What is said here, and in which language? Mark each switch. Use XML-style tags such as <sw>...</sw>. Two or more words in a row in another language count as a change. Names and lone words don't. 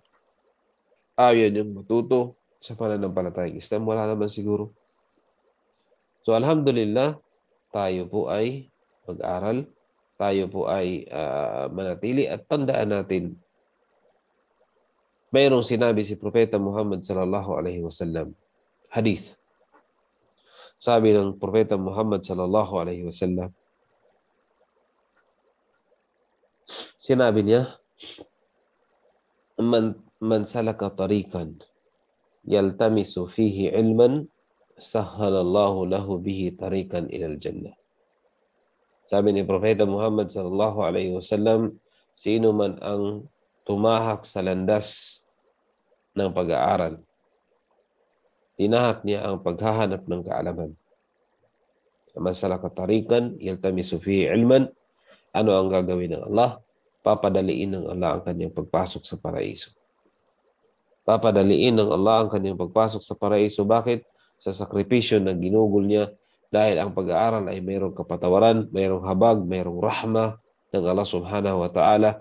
<tl>Ayaw niyang matuto sa pananampalatayang Islam? Wala naman siguro. So alhamdulillah, tayo po ay mag-aral. Tayo po ay manatili at tandaan natin, mayroong sinabi si Propeta Muhammad</tl> <ar>صلى الله عليه وسلم,</ar> <tl>hadith. Sabi ng Propeta Muhammad</tl> <ar>صلى الله عليه وسلم,</ar> <tl>sinabi niya,</tl> <ar>من سلك طريقا يلتمس فيه علما سهل الله له به طريقا إلى الجنة.</ar> <tl>Sabi ni Propeta Muhammad</tl> <ar>صلى الله عليه وسلم,</ar> <tl>sino man ang tumahak sa landas ng pag-aaral, tinahak niya ang paghahanap ng kaalaman.</tl> <ar>من سلك طريقا يلتمس فيه علما,</ar> <tl>ano ang gagawin ng Allah? Papadaliin ng Allah ang kanyang pagpasok sa paraiso. Papadaliin ng Allah ang kanyang pagpasok sa paraiso. Bakit? Sa sakripisyo na ginugol niya, dahil ang pag-aaral ay mayroong kapatawaran, mayroong habag, mayroong rahma ng Allah</tl> <ar>سبحانه وتعالى.</ar>